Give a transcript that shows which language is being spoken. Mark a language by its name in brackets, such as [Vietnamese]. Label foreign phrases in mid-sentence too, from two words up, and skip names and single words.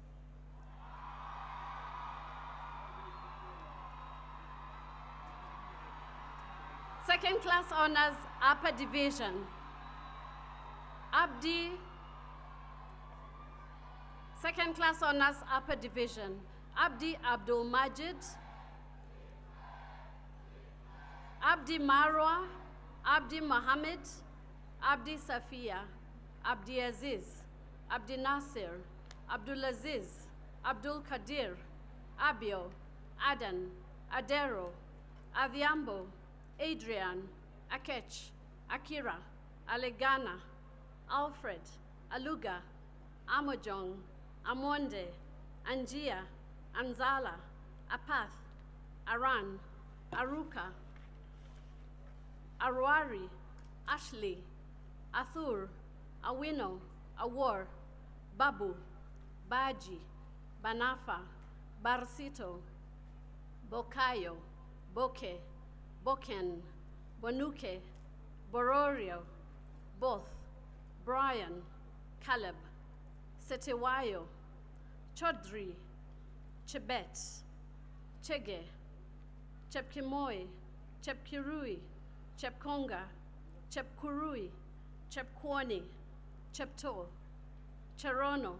[English] Second Class Honors, Upper Division, Abdi. Second Class Honors, Upper Division, Abdi Abdul Majid, Abdi Marwa, Abdi Mohammed, Abdi Safia, Abdi Aziz, Abdi Nasir, Abdul Aziz, Abdul Kadir, Abio, Adan, Adero, Adhiambo, Adrian, Akech, Akira, Alegana, Alfred, Aluga, Amojong, Amonde, Anjia, Anzala, Apath, Aran, Aruka, Arwari, Ashley, Athur, Awino, Awar, Babu, Baji, Banafa, Barsito, Bokayo, Boke, Boken, Bonuke, Bororio, Both, Brian, Caleb, Setewayo, Chodri, Chebet, Chege, Chepkemoi, Chepkirui, Chepkonga, Chepkurui, Chepkwani, Chepto, Cherono,